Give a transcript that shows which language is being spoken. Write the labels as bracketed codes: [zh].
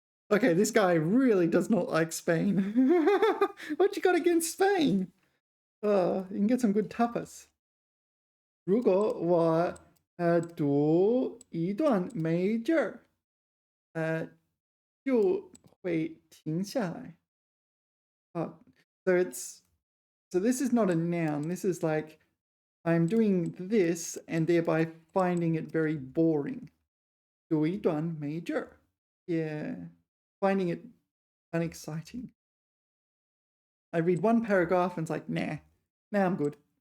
[en] Okay, this guy really does not like Spain. What you got against Spain? You can get some good tapas. [zh] 如果我读一段没劲儿，就会停下来. [en] So this is not a noun. This is like I'm doing this and thereby finding it very boring. [zh] 读一段没劲儿. [en] Yeah, finding it unexciting. I read one paragraph and it's like, nah, I'm good.